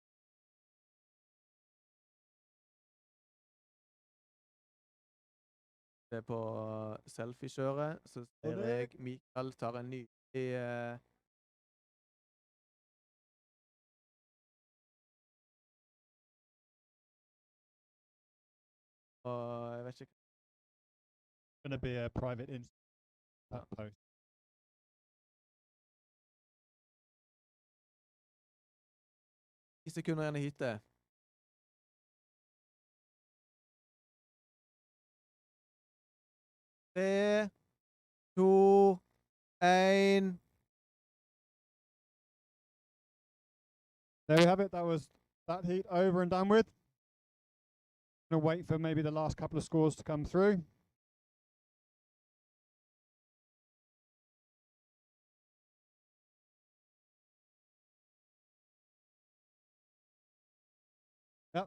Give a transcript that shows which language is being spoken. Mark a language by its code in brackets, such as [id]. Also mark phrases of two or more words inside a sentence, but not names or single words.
[no] Det er på selfie-kjøret, så ser jeg Mikael tar en nydelig og jeg vet ikke. [en] Gonna be a private post. [no] 10 sekunder igjen i heatet. Tre, to, en. [en] There we have it. That was that heat over and done with. Gonna wait for maybe the last couple of scores to come through. Yep.